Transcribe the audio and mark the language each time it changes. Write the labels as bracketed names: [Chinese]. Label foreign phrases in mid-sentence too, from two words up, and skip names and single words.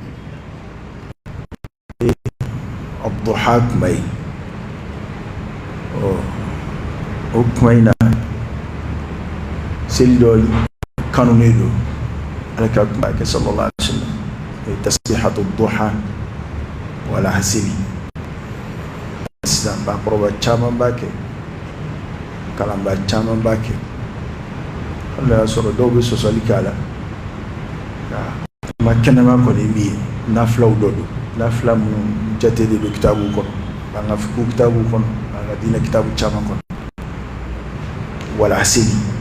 [Bambara] waduha kuma ye o kuma in na seli dɔ kanunen don Ala ka kuma kɛ [Arabic] صلى الله عليه وسلم تسبيحة الضحى والحاصل [Bambara] sisan bakɔrɔba caman b'a kɛ kalanba caman b'a kɛ hali y'a sɔrɔ dɔw bɛ sɔsɔli kɛ a la kuma kɛnɛma kɔni min ye nafilaw dɔ don nafila minnu jate de don kitabu kɔnɔ an ka fiqhu kitabu kɔnɔ an ka diinɛ kitabu caman kɔnɔ [Arabic] والحاصل